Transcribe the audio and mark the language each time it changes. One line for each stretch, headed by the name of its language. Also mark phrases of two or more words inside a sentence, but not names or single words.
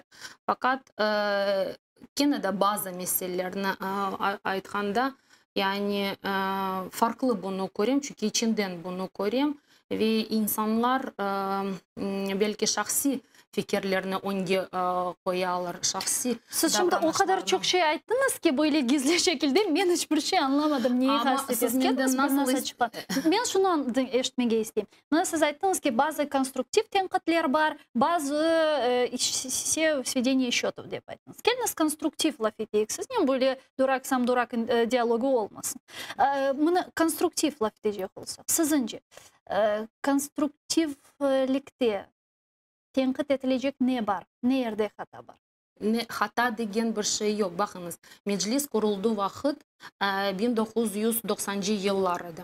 Crimean Tatar: Fakat yine de bazı meselelerini aytkanda yani farklı bunu göreyim çünkü içinden bunu göreyim ve insanlar belki şahsi fikirlerini önce koyarlar, şahsi. Siz şimdi o kadar çok şey ayttınız ki böyle gizli şekilde ben hiçbir şey anlamadım. Neyi kastettiğiniz? Ben şunu eşitmege isteyeyim. Siz ayttınız ki bazı konstruktif tenkitler var, bazı
Russian: сведение счетов
Crimean Tatar: dep ayttınız. Geliniz konstruktif laf edeyik. Siz niye böyle duraksam durak diyalogu olmasın? Bunu konstruktif laf edecek olsak. Sizince konstruktiflikte tenkit edilecek ne var? Nerede hata var? Hata degen bir şey yok. Bakınız, meclis kurulduğu vakit 1990 yıllarıydı.